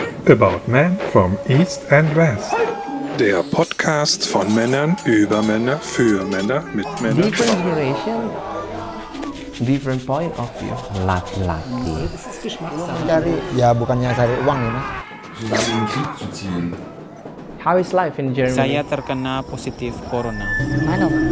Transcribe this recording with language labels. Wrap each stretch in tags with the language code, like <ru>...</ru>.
<en>About men from East and West.</en> <de>Der Podcast von Männern über Männer für Männer mit Männern.</de> <en>Different generation, different point of view.</en> <id>Laki-laki mencari, ya bukannya cari uang ya mas.</id> <en>How is life in Germany?</en> <id>Saya terkena positif corona. Mana?</id>